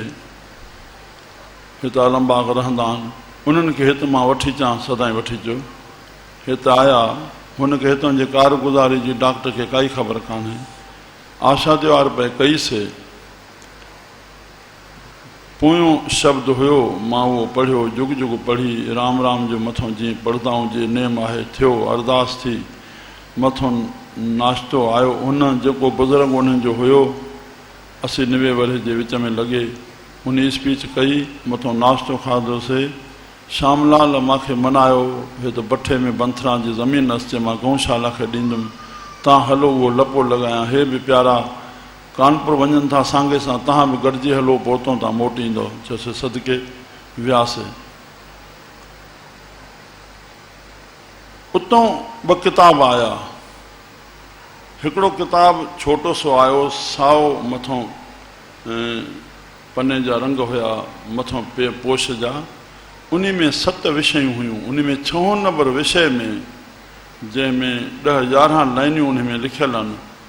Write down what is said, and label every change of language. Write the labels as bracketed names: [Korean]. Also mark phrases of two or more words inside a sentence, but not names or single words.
[Sindhi] हिते आलमबाग रहंदा आहिनि, उन्हनि खे हिते मां वठी अचां, सदाईं वठी अचो। हिते आया, हुनखे हितां जे कारगुज़ारी जी डॉक्टर खे काई ख़बर कान्हे। आशा त्योहार पे कईसीं। पोयों शब्द हुयो, मां उहो पढ़ियो, जुग जुग पढ़ी राम राम जो मथों जीअं पढ़ंदाऊं जे नेम आहे थियो। अरदास थी, मथों नाश्तो आयो। हुन जेको बुज़ुर्ग उन्हनि जो हुयो 80-90 वर्ष जे विच में लॻे, उन स्पीच कई, मथों नाश्तो खाधोसीं श्यामलाल मूंखे मनायो हे तो बठे में बंथरा जी ज़मीन अचे मां गौशाला खे ॾींदुमि तव्हां हलो उहो लपो लॻायां हे बि प्यारा कानपुर वञनि था सांगे सां तव्हां बि गॾिजी हलो पहुतो था मोटींदो चयोसि सदके वियासीं उतां ॿ किताब आया हिकिड़ो किताब छोटो सो आयो साओ मथों पने जा रंग हुया मथों पोश जा उन में 7 विषयूं हुयूं उन में 6 नंबर विषय में जंहिंमें 10-11 लाइनियूं उन में लिखियल आहिनि